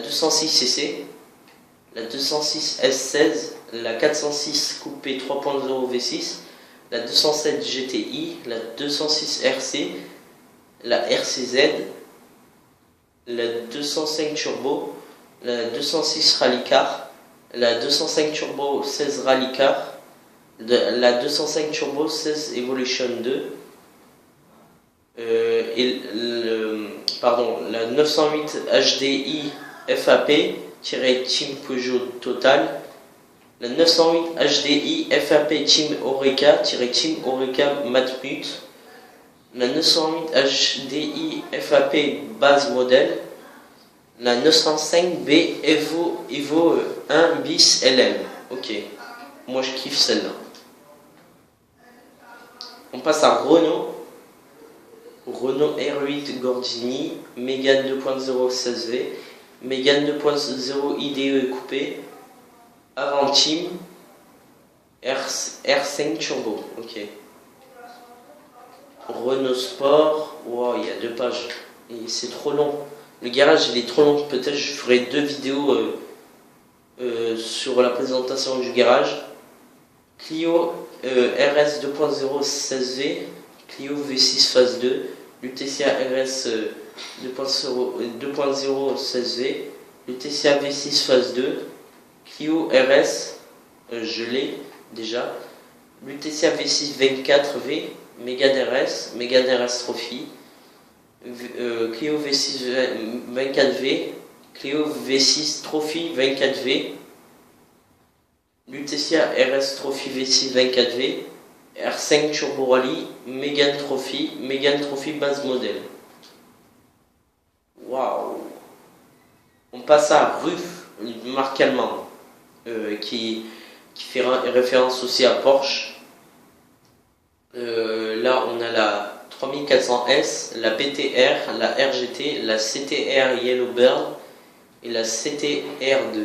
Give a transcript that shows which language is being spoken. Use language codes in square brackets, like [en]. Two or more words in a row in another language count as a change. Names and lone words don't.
[fr] 206 CC, la 206 S16, la 406 coupé 3.0 V6, la 207 GTI, la 206 RC, la RCZ, la 205 Turbo, la 206 Rally Car, la 205 Turbo 16 Rally Car, la 205 Turbo 16 Evolution 2, la 908 HDI FAP-Team Peugeot Total, la 908 HDI FAP Team Oreca-Team Oreca Matmut, la 908 HDI FAP Base Model, la 905B Evo 1 bis LM. Ok, moi je kiffe celle-là. On passe à Renault R8 Gordini, Mégane 2.0 16V, Mégane 2.0 IDE coupé, Avantim, R5 Turbo. Ok. Renault Sport, wow, il y a 2 pages, et c'est trop long. Le garage il est trop long, peut-être je ferai 2 vidéos sur la présentation du garage. Clio RS 2.0 16V, Clio V6 phase 2, Lutetia RS 2.0 16V, Lutetia V6 phase 2, Clio RS, je l'ai déjà, Lutetia V6 24V, Mégane RS Trophy, Clio V6 24V, Clio V6 Trophy 24V, Lutetia RS Trophy V6 24V, R5 Turbo Rally, Mégane Trophy base modèle. Waouh! On passe à Ruf, une marque allemande qui fait référence aussi à Porsche. Là, on a la 3400S, la BTR, la RGT, la CTR Yellowbird et la CTR2.